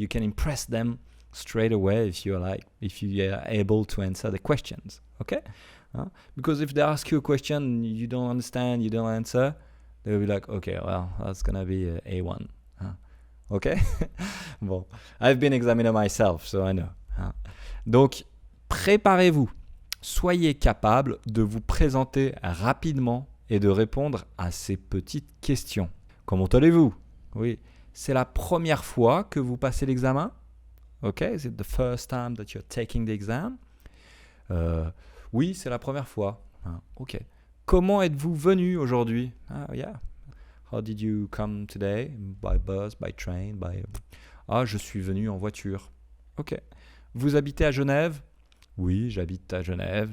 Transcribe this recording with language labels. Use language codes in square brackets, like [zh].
[en] You can impress them straight away if you are able to answer the questions. Okay, because if they ask you a question you don't understand, you don't answer, they'll be like, okay, well, that's gonna be A1. Okay. Bon, I've been examiner myself, so I know. [fr] Donc, préparez-vous. Soyez capable de vous présenter rapidement et de répondre à ces petites questions. Comment allez-vous? Oui, c'est la première fois que vous passez l'examen? [en] Okay, is it the first time that you're taking the exam? [fr] Oui, c'est la première fois. Ok. Comment êtes-vous venu aujourd'hui? [en] Yeah. How did you come today? By bus, by train, by... [fr] je suis venu en voiture. Ok. Vous habitez à Genève? Oui, j'habite à Genève.